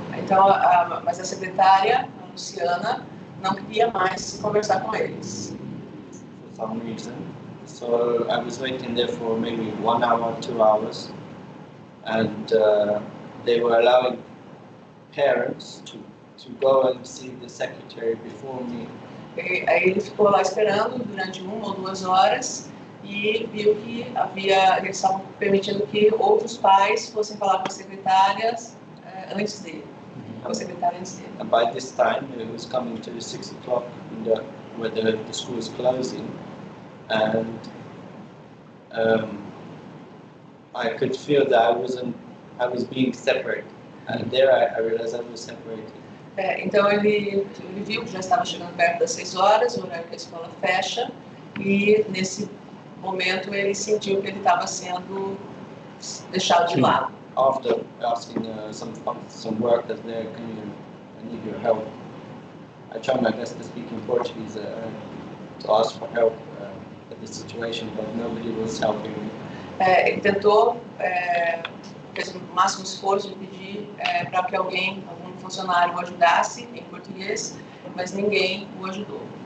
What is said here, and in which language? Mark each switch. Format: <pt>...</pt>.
<pt>Então, mas a secretária, a Luciana, não queria mais conversar com eles.</pt> <en>For some reason. So I was waiting there for maybe 1 hour, 2 hours, and they were allowing parents to go and see the secretary before me.</en> <pt>Aí ele ficou lá esperando durante 1 ou 2 horas e viu que eles estavam permitindo que outros pais fossem falar com as secretárias antes dele. Com a secretária antes dele.</pt> <en>And by this time, it was coming to 6 o'clock where the school is closing, and I could feel that I was being separated, and there I realized I was separated.</en> <pt>Então ele viu que já estava chegando perto das 6 horas, o horário que a escola fecha, e nesse momento ele sentiu que ele estava sendo deixado de lado.</pt> <en>After asking some workers there, I need your help. I tried my best to speak in Portuguese to ask for help at the situation, but nobody was helping me.</en> <pt>Ele tentou, fez o máximo esforço de pedir para que algum funcionário o ajudasse em português, mas ninguém o ajudou.</pt>